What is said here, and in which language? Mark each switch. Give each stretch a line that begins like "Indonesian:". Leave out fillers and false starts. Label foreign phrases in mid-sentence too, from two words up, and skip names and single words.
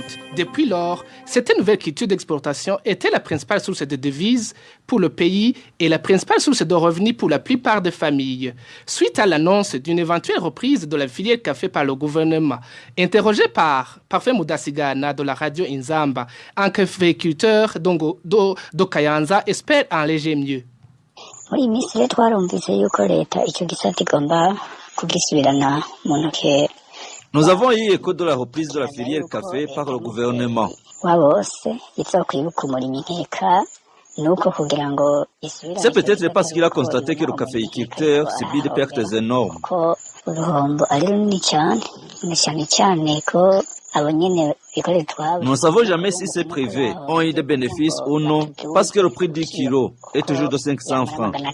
French: Depuis lors, cette nouvelle culture d'exportation était la principale source de devises pour le pays et la principale source de revenus pour la plupart des familles. Suite à l'annonce d'une éventuelle reprise de la filière café par le gouvernement, interrogé par Parfait Mudasigana de la radio Inzamba, un caféiculteur d'Okayanza espère un léger mieux.
Kinyarwanda: muri iyi minsi rero twarumvise yuko leta icyo gisata igomba kugisubirana mu ntoki.
French: Nous avons eu écho de la reprise de la filière café par le gouvernement. C'est peut-être parce qu'il a constaté que le caféiculteur subit des pertes énormes. Nous ne savons jamais si ces privés ont eu des bénéfices ou non, parce que le prix du kilo est toujours de 500 francs.